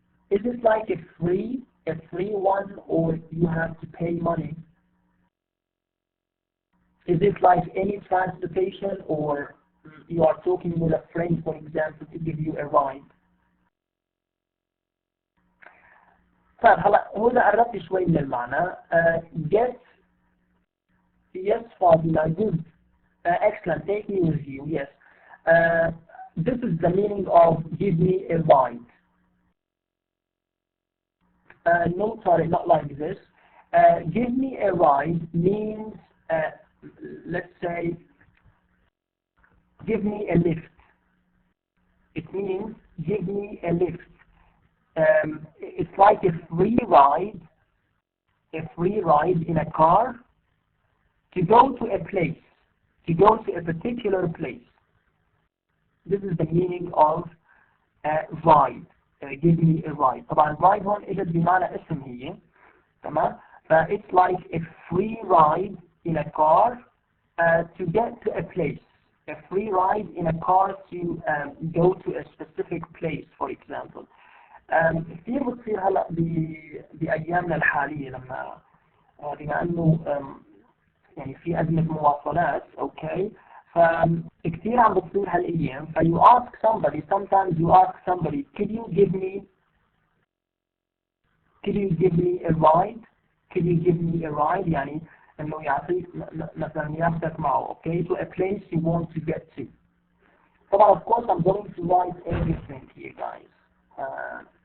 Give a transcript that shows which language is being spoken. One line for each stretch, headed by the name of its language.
English: Is it like a free one, or you have to pay money? Is it like any transportation, or you are talking with a friend, for example, to give you a ride?
Arabic: طيب هلا هنا قربت شوي من المعنى.
English: Get, yes, Fadila, good, excellent. Take me with you. Yes, this is the meaning of give me a ride. No, sorry, not like this. Give me a ride means, let's say, give me a lift. It means give me a lift. It's like a free ride in a car to go to a place, to go to a particular place. This is the meaning of ride. Give me a ride.
Arabic: طبعا ride هون اجت بمعنى اسم هي، تمام؟
English: It's like a free ride in a car to get to a place. A free ride in a car to go to a specific place, for example.
Arabic: كثير بتصير هلا بايامنا الحاليه لما بما انه يعني في ازمه مواصلات، اوكي، فكثير عم بتصير هالايام.
English: فيو ask somebody, sometimes you ask somebody, could you give me a ride? Could you give me a ride؟
Arabic: يعني انه يعطيك مثلا ياخذك معه، اوكي،
English: to a place you want to get to. طبعا of course I'm going to write everything here, guys.